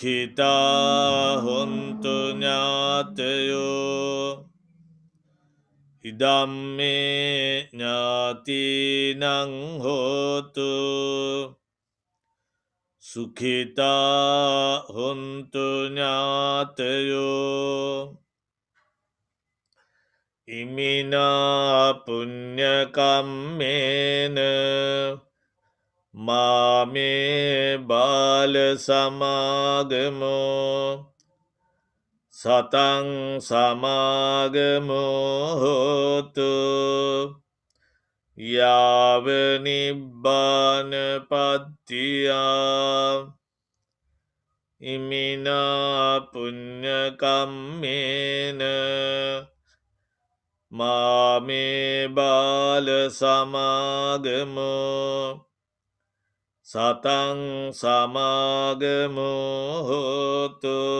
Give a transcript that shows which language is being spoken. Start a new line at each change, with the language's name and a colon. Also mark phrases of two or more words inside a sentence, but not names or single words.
Pali: සුඛිතා හොන්තු ඥාතයෝ ඉදම්මේ ඥාතිනං හෝතු සුඛිතා හොන්තු ඥාතයෝ ඉමිනා පුඤ්ඤකම්මේන මාමේ බාල සමාගමෝ සතං සමාගමෝ හෝතු යාව නිබ්බානපත්තියා ඉමිනා පුඤ්ඤකම්මේන මාමේ බාල සමාගමෝ සතං සමාගමෝ හෝතු